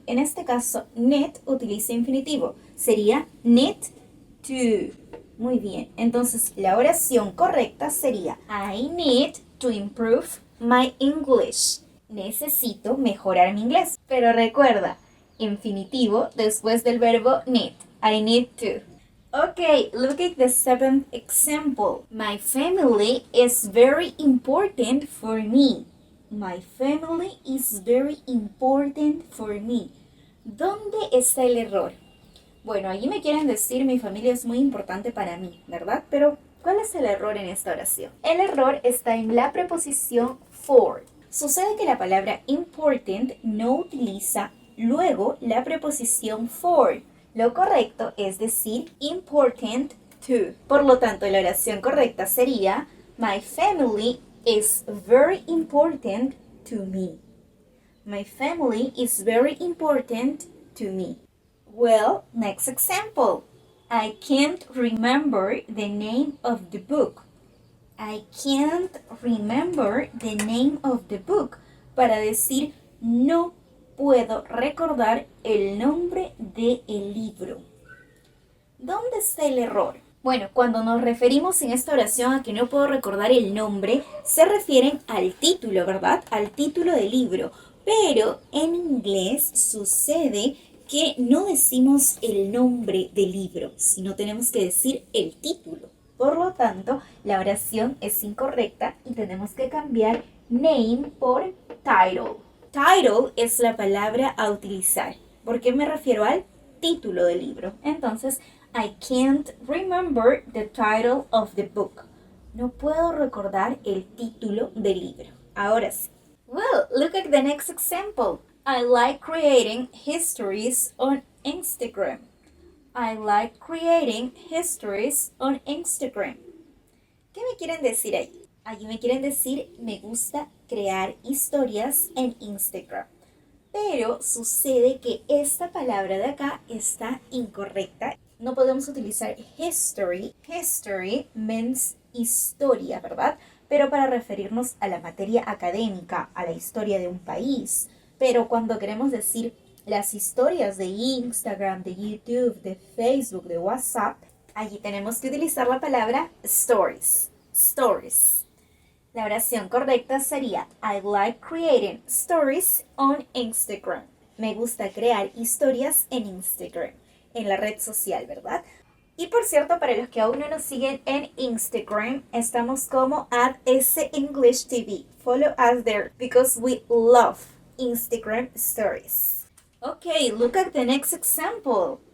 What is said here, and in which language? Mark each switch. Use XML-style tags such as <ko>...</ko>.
<es>En este caso, need utiliza infinitivo. Sería need to. Muy bien. Entonces, la oración correcta sería</es> <en>I need to improve my English.</en> <es>Necesito mejorar mi inglés. Pero recuerda, infinitivo después del verbo need.</es> <en>I need to. Okay, look at the seventh example. My family is very important for me. My family is very important for me.</en> <es>¿Dónde está el error? Bueno, allí me quieren decir mi familia es muy importante para mí, ¿verdad? Pero, ¿cuál es el error en esta oración? El error está en la preposición for. Sucede que la palabra important no utiliza luego la preposición for. Lo correcto es decir important to. Por lo tanto, la oración correcta sería</es> <en>My family is very important to me. My family is very important to me. Well, next example. I can't remember the name of the book. I can't remember the name of the book.</en> <es>Para decir no puedo recordar el nombre del libro. ¿Dónde está el error? Bueno, cuando nos referimos en esta oración a que no puedo recordar el nombre, se refieren al título, ¿verdad? Al título del libro. Pero en inglés sucede que no decimos el nombre del libro, sino tenemos que decir el título. Por lo tanto, la oración es incorrecta y tenemos que cambiar name por title. Title es la palabra a utilizar. ¿Por qué me refiero al título del libro? Entonces,</es> <en>I can't remember the title of the book.</en> <es>No puedo recordar el título del libro. Ahora sí.</es> <en>Well, look at the next example. I like creating histories on Instagram. I like creating histories on Instagram.</en> <es>¿Qué me quieren decir ahí? Allí me quieren decir, me gusta crear historias en Instagram. Pero sucede que esta palabra de acá está incorrecta. No podemos utilizar history.</es> <en>History means</en> <es>historia, ¿verdad? Pero para referirnos a la materia académica, a la historia de un país. Pero cuando queremos decir las historias de Instagram, de YouTube, de Facebook, de WhatsApp, allí tenemos que utilizar la palabra stories. Stories. La oración correcta sería</es> <en>I like creating stories on Instagram.</en> <es>Me gusta crear historias en Instagram, en la red social, ¿verdad? Y por cierto, para los que aún no nos siguen en Instagram, estamos como @senglishTV.</es> <en>Follow us there because we love Instagram stories. Okay, look at the next example.</en>